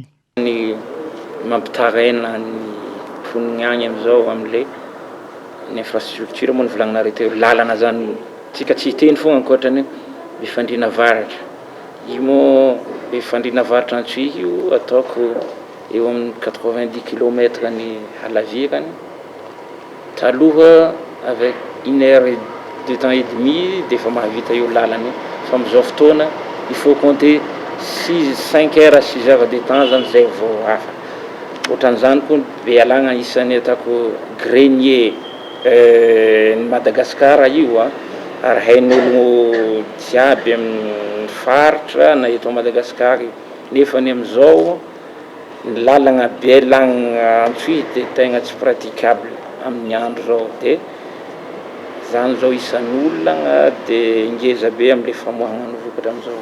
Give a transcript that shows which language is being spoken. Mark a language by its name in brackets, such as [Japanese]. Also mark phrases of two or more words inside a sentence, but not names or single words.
[Malagasy] Ny mampitaraina ny mponiny agny amizao am'le ny infrastructure moa ny volagnina teo lalana zany tsika tsy hiteny fogna ankoatrany befandrina varatra. Io moa befandrina varatra Antsohy io ataoko eo amin'ny 90 km ny halavirany. Taloha [French] avec 1 heure de temps et demi [Malagasy] defa mahavita io lalana fa amizao fotoana [French] il faut compter 5 heures 6 heures de temps [Malagasy] zany zay vao afa. Ohatran'izany koa Bealagna isan'ny ataoko grenier ny Madagasikara io ary hain'ologno jiaby amin'ny faritra na eto Madagasikara nefa ny amizao ny lalagna Bealagna Antsohy de tegna tsy praticable amin'ny andro zao de zany zao isan'olona de ingeza be am'le famoahana ny vokatra amizao.